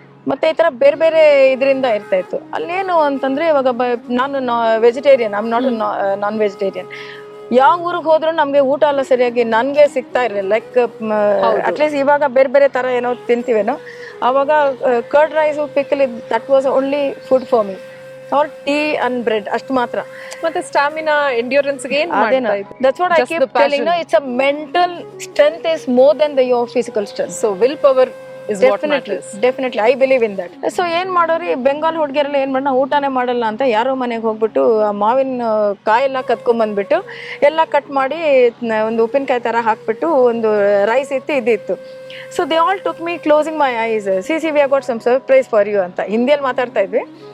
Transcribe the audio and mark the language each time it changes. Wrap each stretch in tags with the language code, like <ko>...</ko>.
<kn>ಮತ್ತೆ ಈ ತರ ಬೇರೆ ಬೇರೆ ಇದರಿಂದ ಇರ್ತಾ ಇತ್ತು. ಅಲ್ಲೇನು ಅಂತಂದ್ರೆ ಇವಾಗ ನಾನು vegetarian,</kn> <en>I am not non vegetarian.</en> <kn>ಯಾವ ಊರಿಗೆ ಹೋದ್ರು ನಮ್ಗೆ ಊಟ ಎಲ್ಲ ಸರಿಯಾಗಿ ನನ್ಗೆ ಸಿಗ್ತಾ ಇರಲಿಲ್ಲ.</kn> <en>like at least</en> <kn>ಇವಾಗ ಬೇರೆ ಬೇರೆ ತರ ಏನೋ ತಿಂತೀವೇನೋ, ಅವಾಗ</kn> <en>curd rice pickle that was only food for me, or tea and bread</en> <kn>ಅಷ್ಟು ಮಾತ್ರ. ಮತ್ತೆ ಸ್ಟಾಮಿನಾ, ಎಂಡ್ಯೂರೆನ್ಸ್ ಗೆ</kn> <en>that's what I keep telling you, it's a mental strength is more than your physical strength. So willpower is what matters. Definitely I believe in that.</en> <kn>So ಏನ್ ಮಾಡೋರಿ, ಬೆಂಗಾಲ್ ಹುಡುಗಿಯರೆಲ್ಲ ಏನ್ ಮಾಡೋಣ, ಊಟನೇ ಮಾಡಲ್ಲ ಅಂತ ಯಾರೋ ಮನೆಗೆ ಹೋಗ್ಬಿಟ್ಟು ಆ ಮಾವಿನ ಕಾಯೆಲ್ಲ ಕತ್ಕೊಂಡ್ ಬಂದ್ಬಿಟ್ಟು ಎಲ್ಲ ಕಟ್ ಮಾಡಿ ಒಂದು ಉಪ್ಪಿನಕಾಯಿ ತರ ಹಾಕ್ಬಿಟ್ಟು ಒಂದು ರೈಸ್ ಇತ್ತು, ಇದಿತ್ತು.</kn> <en>so they all took me closing my eyes, see we got some surprise for you</en> <kn>ಅಂತ ಹಿಂದಿಯಲ್ಲಿ ಮಾತಾಡ್ತಾ ಇದ್ವಿ.</kn>